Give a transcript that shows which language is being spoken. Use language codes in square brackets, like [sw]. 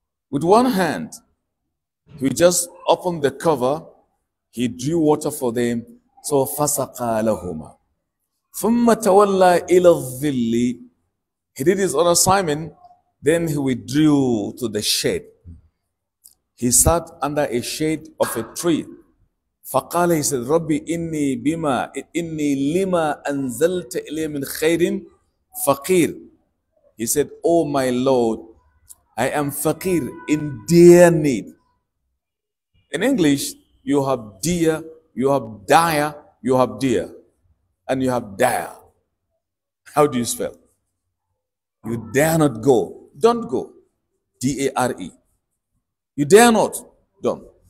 [en] With one hand, he just opened the cover, he drew water for them. [ar] So, fasaqa lahuma. ثم تولى إلى الظل. [en] He did his own assignment. Then he withdrew to the shade. He sat under a shade of a tree. [ar] فقال, [en] he said, [ar] ربي إني لما أنزلت إلي من خير فقير. [en] He said, oh my Lord, I am faqir, in dear need. In English, you have dear, you have dire, you have dear, and you have dire. How do you spell? You dare not go. Don't go. D-A-R-E. You dare not. Don't.